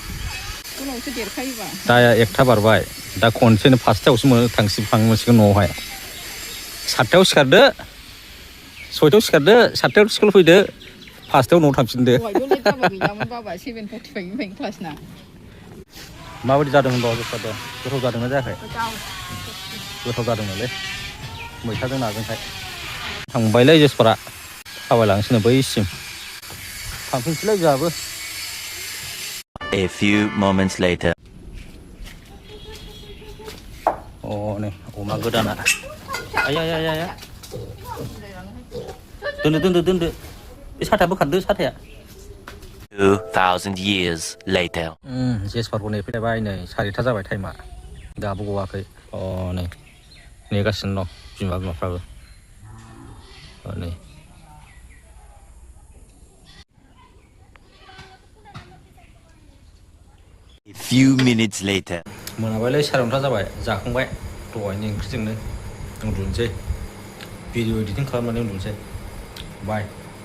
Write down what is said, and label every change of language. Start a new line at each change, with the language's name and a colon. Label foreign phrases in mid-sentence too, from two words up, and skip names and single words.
Bodo: दा 1टा बारबाय दा खनसेनो 5टायावसो थांसिगोन न'आवहाय 7टायाव सिखारदो 6टायाव सिखारदो 7टायाव स्कुल फैदो 5टायाव न'आव थांफिनदो माबायदि जादों होनबा गोथाव जादोंना जायाखै गोथाव जादोंमोनलै मैथाजों नाजोंहाय थांबायलै जेसपारा थाबायलांसैनो बैसिम थांफिनसैलाय जोंहाबो
English: A few moments later.
Bodo: नै अमा गोदाना आया दोनदो बे साथाया बोखारदो साथाया
English: 2000 years later.
Bodo: जेसपारखौ नेफैलायबाय नै 4टा जाबाय टाइमा दाबो गवाखै नै नेगासिनो दं बिमाफ्राबो नै
English: A A few minutes later.
Bodo: मोनाबायलै 11:30 जाबाय जाखांबाय दहायनि ओंख्रिजोंनो उन्दुनोसै
English: video editing
Bodo: खालामनानै उन्दुनोसै बाय